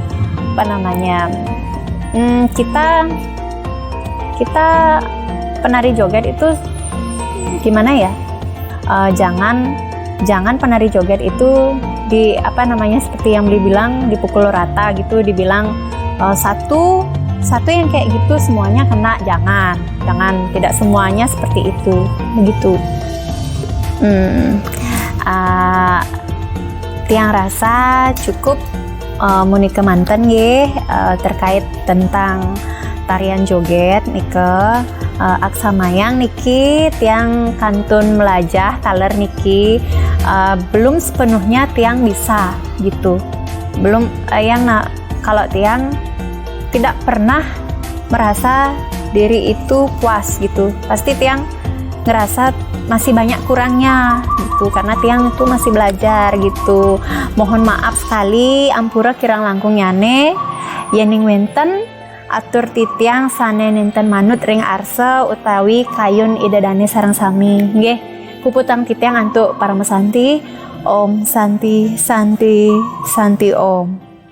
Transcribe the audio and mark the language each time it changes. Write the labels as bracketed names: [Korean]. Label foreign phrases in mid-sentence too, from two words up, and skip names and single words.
[Indonesian] Kita penari joget itu gimana ya, jangan penari joget itu seperti yang dibilang dipukul rata gitu, dibilang satu yang kayak gitu semuanya kena, jangan, tidak semuanya seperti itu begitu. [Balinese] Tiang rasa cukup muni kemanten [Indonesian] terkait tentang tarian joget [Balinese] nike. Aksamayang niki tiang kantun melajah taler niki [Indonesian] belum sepenuhnya tiang bisa gitu, belum kalau tiang tidak pernah merasa diri itu puas gitu, pasti tiang ngerasa masih banyak kurangnya gitu, karena tiang itu masih belajar gitu. Mohon maaf sekali, [Balinese] ampura kirang langkung yane yening wenten atur titiang sane nenten manut ring arse utawi kayun idadane sareng sami nggih. Puputang titiang antuk para mesanti. [Sanskrit] Om Santi Santi Santi Om.